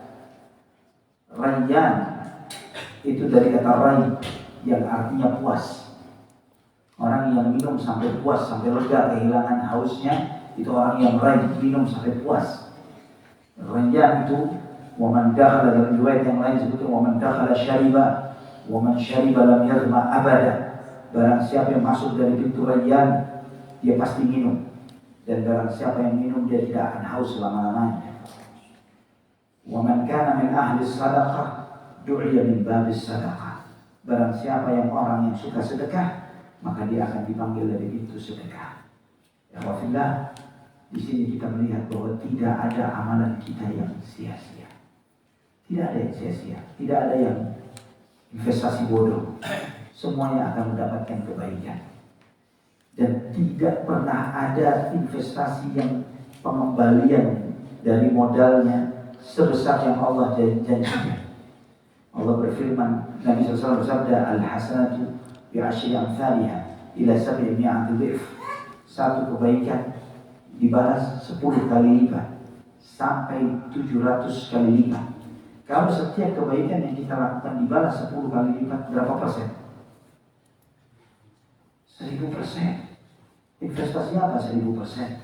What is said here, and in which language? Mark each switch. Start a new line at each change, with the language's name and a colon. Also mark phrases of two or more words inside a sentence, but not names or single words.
Indonesian: Rayyan itu dari kata ray yang artinya puas. Orang yang minum sampai puas, sampai lega, kehilangan hausnya, itu orang yang ray, minum sampai puas.
Arabic: Rayyan itu ومن دخل,
Indonesian: dalam riwayat yang lain sebutnya
Arabic: ومن دخل شرب ومن شرب لم يظمأ أبدا.
Indonesian: Barang siapa yang masuk dari pintu rayyan, dia pasti minum. Dan barang siapa yang minum, dia tidak akan haus selama-lamanya.
Arabic: ومن كان من أهل الصدقة دعي من باب الصدقة.
Indonesian: Barang siapa yang orang yang suka sedekah, maka dia akan dipanggil dari pintu sedekah. Ya wafillah, di sini kita melihat bahwa tidak ada amalan kita yang sia-sia. Tidak ada yang sia-sia, tidak ada yang investasi bodoh. Semuanya akan mendapatkan kebaikan. Dan tidak pernah ada investasi yang pengembalian dari modalnya sebesar yang Allah janjikan. Allah berfirman, Nabi SAW bersabda,
Arabic: الحسنة بعشر أمثالها إلى 700 ضعف.
Indonesian: Satu kebaikan dibalas 10 kali lipat sampai 700 kali lipat. Kalau setiap kebaikan yang kita lakukan dibalas 10 kali lipat, berapa persen? 1000%. Investasinya apa 1000%?